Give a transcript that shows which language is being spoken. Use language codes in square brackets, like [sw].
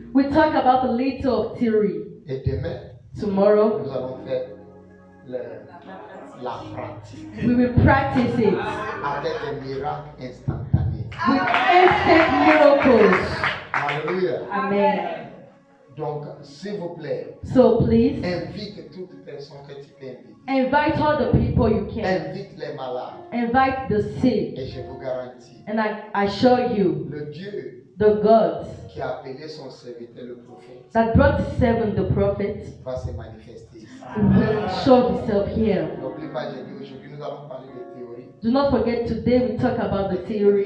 [en] we talk about a little of theory. [fr] Et demain, [en] Tomorrow, [fr] nous allons faire la pratique [en] we will practice it [fr] avec des miracles instantanés. [en] with instant miracles. Alléluia. Amen. [fr] Donc, s'il vous plaît, [en] So please, [fr] invite toute personne que tu peux inviter. [en] invite all the people you can. [fr] Invite les malades. [en] Invite the sick. [fr] Et je vous garantis, [en] And I assure you, [fr] le Dieu [en] the God [fr] qui a appelé son serviteur le prophète [en] that brought seven the prophets [fr] va se manifester ici. [en] will show himself here. [fr] N'oublie pas, j'ai dit aujourd'hui, nous allons parler de théorie. [en] Do not forget, today we talk about the theory.